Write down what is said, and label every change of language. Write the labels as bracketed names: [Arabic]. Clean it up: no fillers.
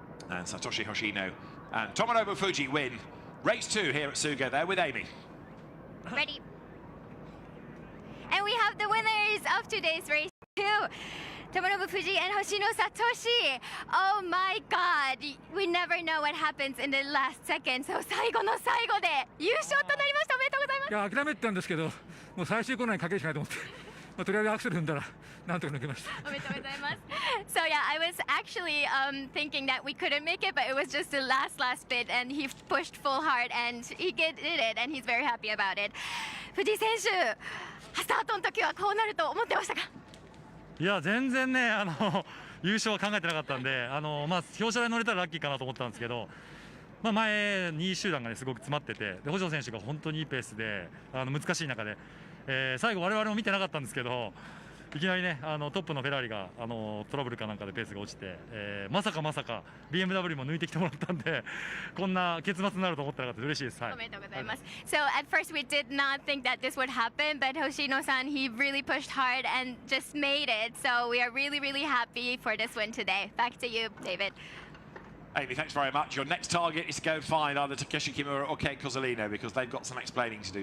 [English] And Satoshi Hoshino and Tomonobu Fuji win race 2 here at Sugo there with Amy. Ready. And we have the winners of today's race 2. Tomonobu Fuji and Hoshino Satoshi. Oh my god. We never know what happens in the last second. [Japanese] So 最後の最後で優勝となりました。おめでとうございます。いや諦めてたんですけど、もう最終コーナーにかけるしかないと思って、とりあえずアクセル踏んだらなんとか抜けました。おめでとうございます。 [English] So yeah, I was actually thinking that we couldn't make it, but it was just the last bit, and he pushed full hard, and he did it, and he's very happy about it. [Japanese] 藤井選手、スタートの時はこうなると思ってましたか？いや全然ね優勝は考えてなかったんで表彰台乗れたらラッキーかなと思ったんですけど、前2位集団がねすごく詰まってて、で星野選手が本当にいいペースで難しい中で、最後我々も見てなかったんですけど、いきなりねトップのフェラーリがトラブルかなんかでペースが落ちて、まさか BMW も抜いてきてもらったんで、こんな結末になると思ってなかった。嬉しいです。はい。おめでとうございます。 [English] So at first we did not think that this would happen, but Hoshino-san, he really pushed hard and just made it. So we are really happy for this win today. Back to you, David. Amy, thanks very much. Your next target is to go and find either Takeshi Kimura or Kei Cozzolino, because they've got some explaining to do.